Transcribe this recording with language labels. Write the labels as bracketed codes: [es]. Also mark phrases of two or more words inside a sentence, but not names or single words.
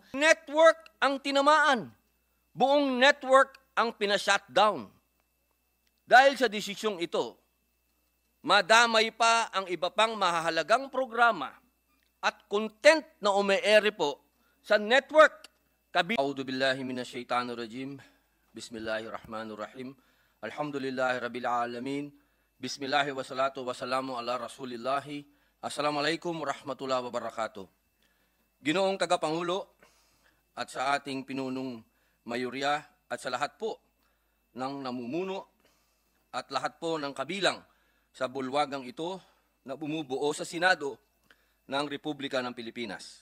[tl] Network ang tinamaan. Buong network ang pina-shutdown. Dahil sa desisyong ito, madamay pa ang iba pang mahahalagang programa at content na ume-ere po sa network. [ar] أعوذ بالله من الشيطان الرجيم. بسم الله الرحمن الرحيم. الحمد لله رب العالمين. بسم الله والصلاة والسلام على رسول الله. السلام عليكم ورحمة الله وبركاته. [tl] Ginoong Tagapangulo at sa ating pinunong mayorya at sa lahat po ng namumuno at lahat po ng kabilang sa bulwagang ito na bumubuo sa Senado ng Republika ng Pilipinas.